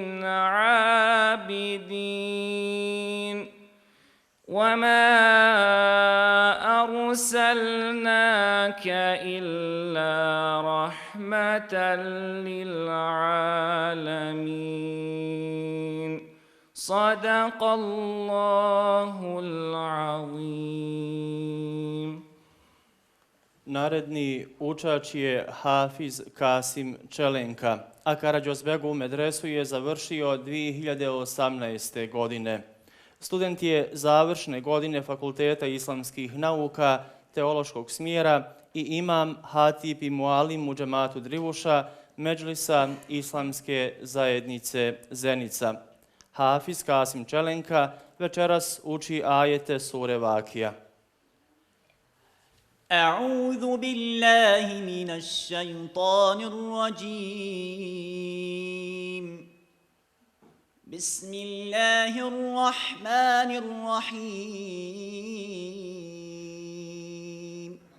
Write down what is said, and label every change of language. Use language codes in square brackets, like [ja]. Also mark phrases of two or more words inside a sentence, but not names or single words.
[ar] عابدين وما أرسلناك إلا رحمة للعالمين صدق الله العظيم. [bs] Naredni učač je Hafiz Kasim Čelenka, a Karađozbegovu medresu je završio 2018. godine. Student je završne godine Fakulteta islamskih nauka, teološkog smjera i imam Hatib i Mualim u džematu Drivuša, Medžlisa Islamske zajednice Zenica. Hafiz Kasim Čelenka večeras uči ajete sure Vakija. [ar] أعوذ بالله من الشيطان الرجيم بسم الله الرحمن الرحيم